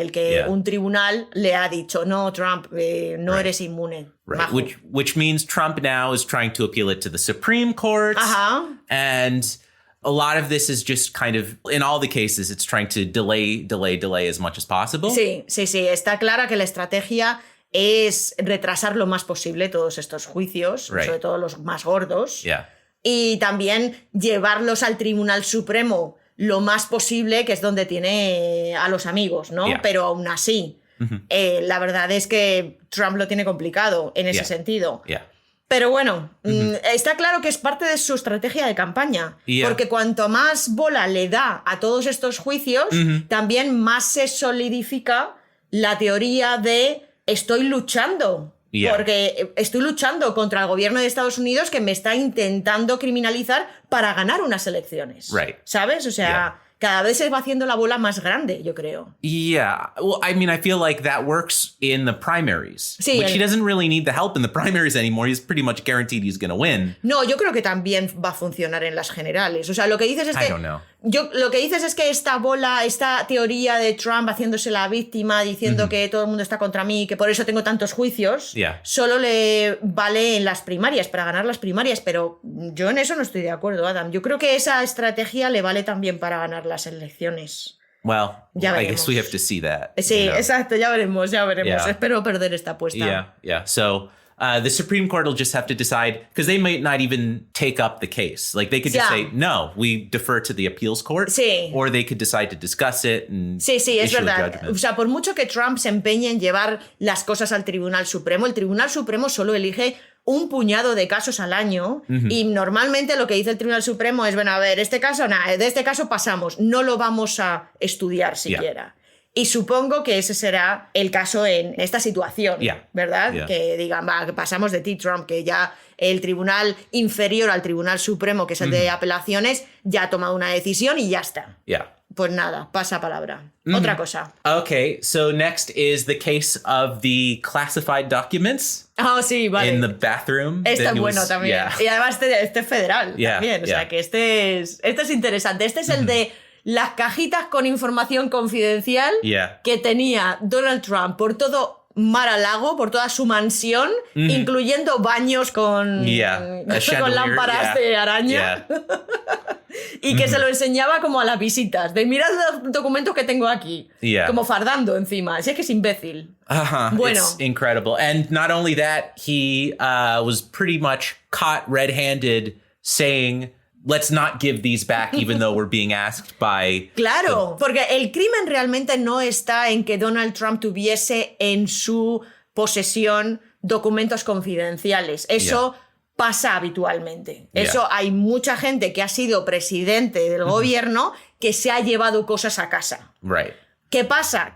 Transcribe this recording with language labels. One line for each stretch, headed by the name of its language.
Spanish: El que un tribunal le ha dicho, no, Trump, no eres inmune.
English: Right. Which means Trump now is trying to appeal it to the Supreme Court. And a lot of this is just kind of, in all the cases, it's trying to delay as much as possible.
Spanish: Sí. Está clara que la estrategia es retrasar lo más posible todos estos juicios, sobre todo los más gordos. Y también llevarlos al Tribunal Supremo lo más posible, que es donde tiene a los amigos, ¿no? Pero aún así, la verdad es que Trump lo tiene complicado en ese sentido. Pero bueno, está claro que es parte de su estrategia de campaña, porque cuanto más bola le da a todos estos juicios, también más se solidifica la teoría de estoy luchando, porque estoy luchando contra el gobierno de Estados Unidos que me está intentando criminalizar para ganar unas elecciones. ¿Sabes? O sea, cada vez se va haciendo la bola más grande, yo creo.
English: Yeah. Well, I mean, I feel like that works in the primaries. Which he doesn't really need the help in the primaries anymore. He's pretty much guaranteed he's going to win.
Spanish: No, yo creo que también va a funcionar en las generales. O sea, lo que dices es que...
English: I don't know.
Spanish: Lo que dices es que esta teoría de Trump haciéndose la víctima, diciendo que todo el mundo está contra mí y que por eso tengo tantos juicios, solo le vale en las primarias, para ganar las primarias, pero yo en eso no estoy de acuerdo, Adam. Yo creo que esa estrategia le vale también para ganar las elecciones.
English: Well, I guess we have to see that.
Spanish: Sí, exacto, ya veremos. Espero perder esta apuesta.
English: So... the Supreme Court will just have to decide, because they might not even take up the case. Like, they could just say, no, we defer to the appeals court. Or they could decide to discuss it and
Spanish: es verdad. O sea, por mucho que Trump se empeñe en llevar las cosas al Tribunal Supremo, el Tribunal Supremo solo elige un puñado de casos al año y normalmente lo que dice el Tribunal Supremo es, bueno, a ver, este caso, de este caso pasamos, no lo vamos a estudiar siquiera. Y supongo que ese será el caso en esta situación, ¿verdad? Que digan, que pasamos de ti, Trump, que ya el tribunal inferior al Tribunal Supremo, que es el de apelaciones, ya ha tomado una decisión y ya está. Pues nada, pasa palabra. Otra cosa.
English: Okay, so next is the case of the classified documents.
Spanish: Sí, vale.
English: In the bathroom.
Spanish: Este es bueno también. Y además este es federal también. O sea que este es interesante. Este es el de las cajitas con información confidencial que tenía Donald Trump por todo Mar-a-Lago, por toda su mansión, incluyendo baños con lámparas de araña. Y que se lo enseñaba como a las visitas. De mirad los documentos que tengo aquí. Como fardando encima. Si es que es imbécil. Bueno.
English: It's incredible. And not only that, he was pretty much caught red-handed saying... Let's not give these back even though we're being asked by...
Spanish: Claro, porque el crimen realmente no está en que Donald Trump tuviese en su posesión documentos confidenciales. Eso pasa habitualmente. Eso hay mucha gente que ha sido presidente del gobierno que se ha llevado cosas a casa. ¿Qué pasa?